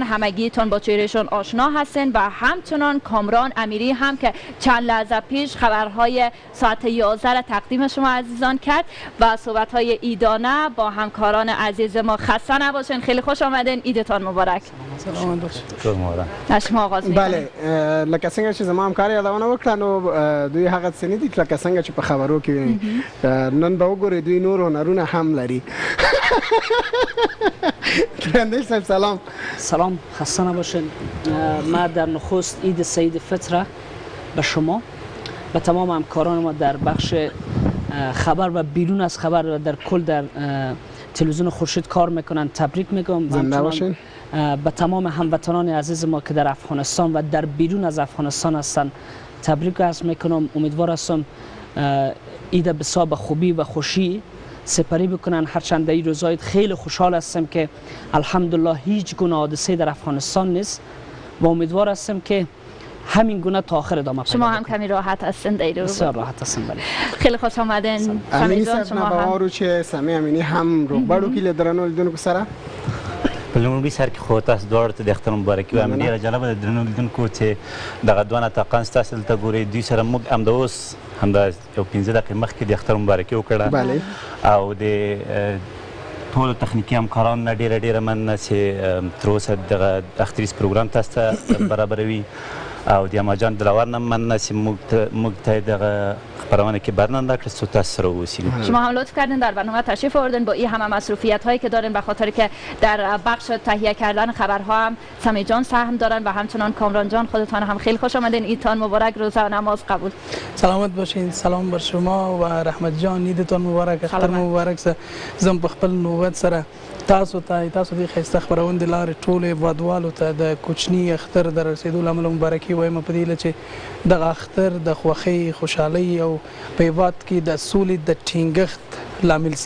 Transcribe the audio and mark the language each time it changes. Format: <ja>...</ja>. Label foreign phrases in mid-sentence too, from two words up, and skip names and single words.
<fa>همگیتون با چهرهشون آشنا هستن و همچنان کامران امیری هم که چند لحظه پیش خبرهای ساعت 11 را تقدیم شما عزیزان کرد و صحبت‌های ایدانه با همکاران عزیز ما. خسته نباشین، خیلی خوش آمدین، عیدتان مبارک. سلام باشید. شما آغاز می‌کنید. بله،</fa> <ps>لکه څنګه چې زما همکار یادونه وکړه نو دوی هغه څه نه دي لکه څنګه چې په خبرو کې نن به وګورئ دوی نور هنرونه هم لري.</ps> <fa>درندیش صاحب سلام. سلام، خسته نباشین. ما در نخست عید سعید فطر به شما و تمام همکاران ما در بخش خبر و بیرون از خبر و در کل در تلویزیون خورشید کار میکنن تبریک میگم. زنده باشین. به تمام هموطنان عزیز ما که در افغانستان و در بیرون از افغانستان هستن تبریک عرض میکنم. امیدوار هستم عید بسیار به خوبی و خوشی سپری بکنن. هرچند در این روزهای خیلی خوشحال هستم که الحمدلله هیچ گونه حادثه در افغانستان نیست و امیدوار هستم که همین گونه تا آخر ادامه پیدا شما هم کمی راحت هستین در رو؟ بسیار راحت هستم. بله، خیلی خوش آمدین.</fa> <ps>امینی صاحب نه باورو چې سمیع امینی هم روغبړو کې لیدرانو لیدونکو سره په لومړي سر کې خو تاسو دواړو ته د اختر مبارکي وایم. ډېره جالبه ده درنو لیدونکو چې دغه دوه ناطقان ستاسو دلته ګورئ، دوی سره موږ همدا اوس همدا یو 15 دقیقې مخکې د اختر مبارکي وکړه او د ټولو تخنیکي همکارانو نه ډېره مننه چې تر اوسه دغه اختریز پروګرام تاسو ته برابروي او د اما جان دلاور نه مننه چې موږ ته دغه خبرونه که برنامه راکړه سو تاسو سره اوسیدیم.</ps> <fa>شما هم لطف کردین در برنامه تشریف آوردین با این همه مصروفیت هایی که دارین، به خاطر که در بخش تهیه کردن خبرها هم سمیع جان سهم دارن و همچنان کامران جان. خودتان هم خیلی خوش آمدین. عیدتان مبارک، روزه نماز قبول. سلامت باشین. سلام بر شما و رحمت جان، عیدتان مبارک،</fa> <ps>اختر مبارک. زم په خپل نوبت سره تاسو د ښایسته خپرونې د لارې ټولې وادوالو ته د کوچني اختر د رسېدو له امله مبارکي وایم په دې هیله چې دغه اختر د خوښۍ، خوشحالۍ او په هېواد کې د سولې د ټینګښت لامل سي.</ps>